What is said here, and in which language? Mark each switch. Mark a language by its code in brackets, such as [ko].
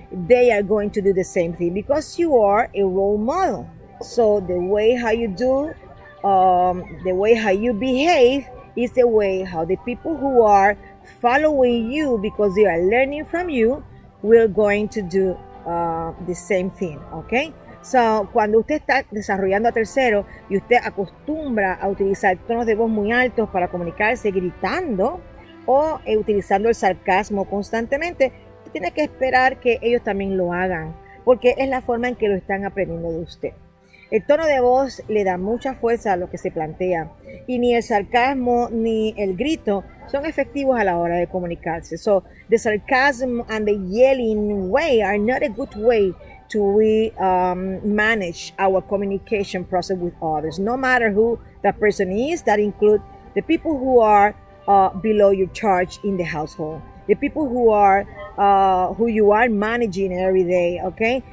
[en] they are going to do the same thing because you are a role model. So the way how you do, the way how you behave is the way how the people who are following you because they are learning from you will going to do the same thing, okay? [es] So, cuando usted está desarrollando a tercero y usted acostumbra a utilizar tonos de voz muy altos para comunicarse gritando o utilizando el sarcasmo constantemente, tiene que esperar que ellos también lo hagan, porque es la forma en que lo están aprendiendo de usted. El tono de voz le da mucha fuerza a lo que se plantea y ni el sarcasmo ni el grito son efectivos a la hora de comunicarse. [en] So, the sarcasm and the yelling way are not a good way to manage our communication process with others. No matter who that person is, that include the people who are below your charge in the household, the people who you are managing every day, okay?